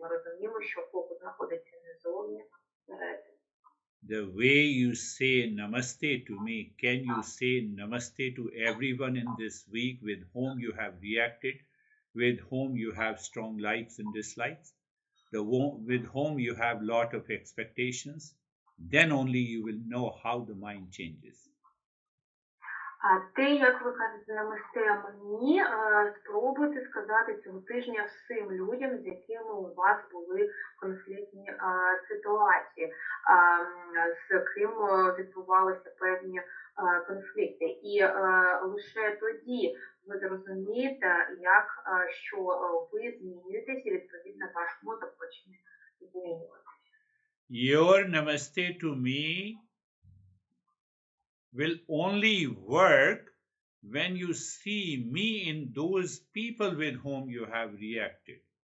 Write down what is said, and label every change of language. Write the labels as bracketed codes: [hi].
[uk] Ми розуміємо, що фокус знаходиться не зовні, а всередині. [en] The way you say namaste to me, can you say namaste to everyone in this week with whom you have reacted, with whom you have strong likes and dislikes, with whom you have lot of expectations? Then only you will know how the mind changes. [uk] А те, як ви кажете намасте мені, спробуйте сказати цього тижня всім людям, з якими у вас були конфліктні ситуації, з ким відбувалися певні конфлікти. І лише тоді ви зрозумієте, що ви змінюєтесь, і відповідно ваш мозок почне змінюватися. [en] Your namaste to me will only work when you see me in those people with whom you have reacted.